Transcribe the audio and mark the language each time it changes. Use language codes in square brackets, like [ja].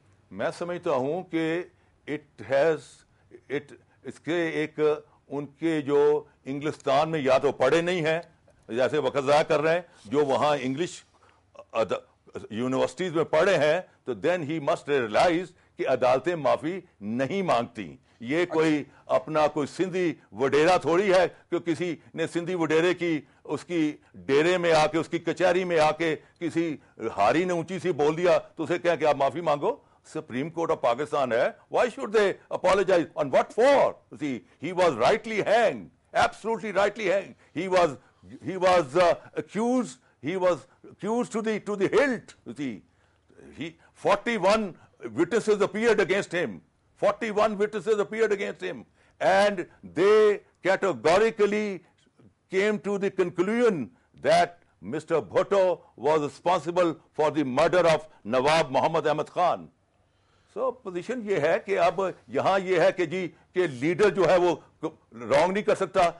[ur] میں سمجھتا ہوں کہ اس کے ایک ان کے جو انگلستان میں یا تو پڑھے نہیں ہیں جیسے وقت ضائع کر رہے ہیں, جو وہاں انگلش یونیورسٹیز میں پڑھے ہیں, تو [en] then he must realise [ur] کہ عدالتیں معافی نہیں مانگتی. یہ کوئی اپنا کوئی سندھی وڈیرا تھوڑی ہے کہ کسی نے سندھی وڈیرے کی اس کی ڈیرے میں آ کے اس کی کچہری میں آ کے کسی ہاری نے اونچی سی بول دیا تو اسے کہا کہ آپ معافی مانگو. [en] Supreme Court of Pakistan [ur] hai, [en] why should they apologize? On what for? See, he was rightly hanged, absolutely rightly hanged. He was accused to the hilt. See, 41 witnesses appeared against him. 41 witnesses appeared against him, and they categorically came to the conclusion that Mr. Bhutto was responsible for the murder of Nawab Muhammad Ahmad Khan. [ur] So position یہ ہے کہ اب یہاں یہ ہے کہ جی کہ leader جو ہے وہ رانگ نہیں کر سکتا.